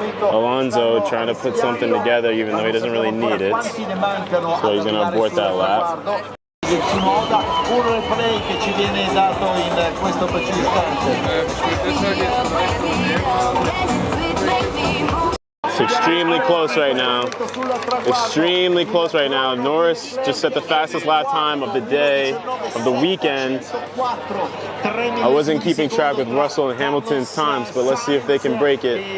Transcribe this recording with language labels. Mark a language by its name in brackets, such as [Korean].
[English] Alonso trying to put something together even though he doesn't really need it. So he's going to abort that lap. [Italian] Uno del play che ci viene dato in questo preciso istante. [English] It's extremely close right now. Extremely close right now. Norris just set the fastest lap time of the day, of the weekend. I wasn't keeping track with Russell and Hamilton's times, but let's see if they can break it.